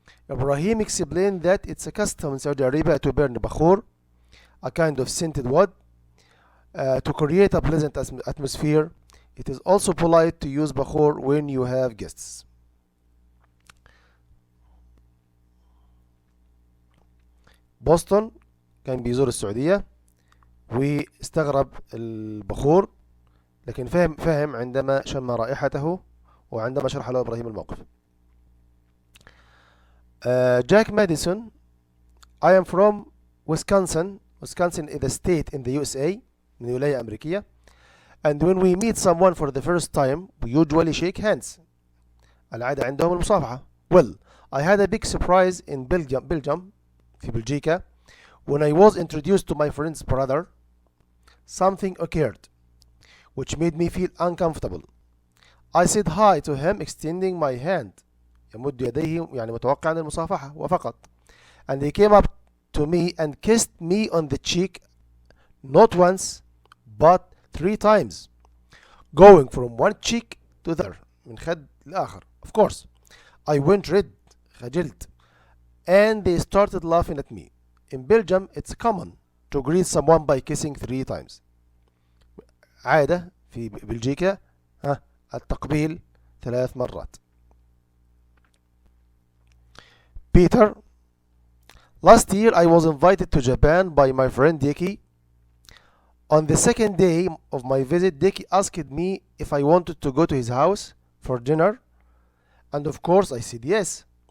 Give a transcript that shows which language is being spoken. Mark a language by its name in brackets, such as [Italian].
[English] Ibrahim explained that it's a custom in Saudi Arabia to burn bakhur, a kind of scented wood, to create a pleasant atmosphere. It is also polite to use bakhur when you have guests. [Arabic] بوسطن كان بيزور السعودية واستغرب البخور، لكن فهم عندما شم رائحته وعندما شرح له إبراهيم الموقف. [English] Jack Madison, I am from Wisconsin. Wisconsin is a state in the USA, [Arabic] من ولاية أمريكية. [English] And when we meet someone for the first time, we usually shake hands. [Arabic] العادة عندهم المصافحة. [English] Well, I had a big surprise in Belgium [Arabic] في بلجيكا. [English] When I was introduced to my friend's brother, something occurred which made me feel uncomfortable. I said hi to him extending my hand. [Arabic] يمد يديه يعني متوقع عن المصافحة وفقط. [English] And he came up to me and kissed me on the cheek, not once but 3 times, going from one cheek to the other, [Arabic] من خد لآخر. [English] Of course, I went red, خجلت, and they started laughing at me. In Belgium, it's common to greet someone by kissing 3 times. [Arabic] عادة في بلجيكا التقبيل 3 مرات. [English] Peter, last year I was invited to Japan by my friend Deki. On the second day of my visit, Deki asked me if I wanted to go to his house for dinner, and of course I said yes.